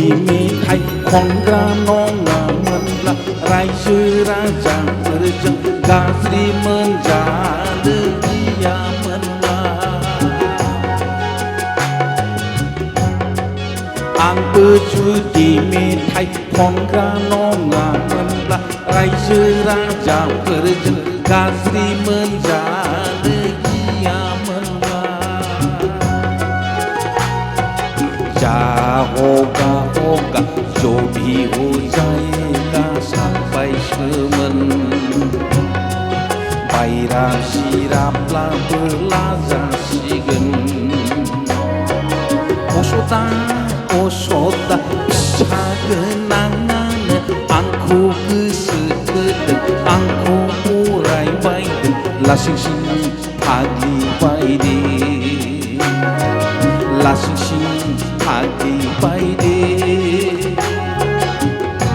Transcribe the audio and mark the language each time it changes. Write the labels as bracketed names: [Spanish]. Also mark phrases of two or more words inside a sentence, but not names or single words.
[Bodo] मेथाइ खनग्रा नङामोनब्ला रायजो राजाफोरजों गाज्रि मोनजानो गियामोनब्ला आंबो जुदि मेथाइ खनग्रा नङामोनब्ला रायजो राजाफोरजों गाज्रि मोनजानो [Hindi] जा होगा होगा जो भी हो जाएगा सानबायसोमोन [Bodo] बायरा सिराब्लाबो लाजासिगोन असदा असदा फिसा गोनाङानो आंखौ गोसो थोदों आंखौ अरायबायदों लासिंसिं फाग्लि बायदि लासिंसिं फाग्लि बायदि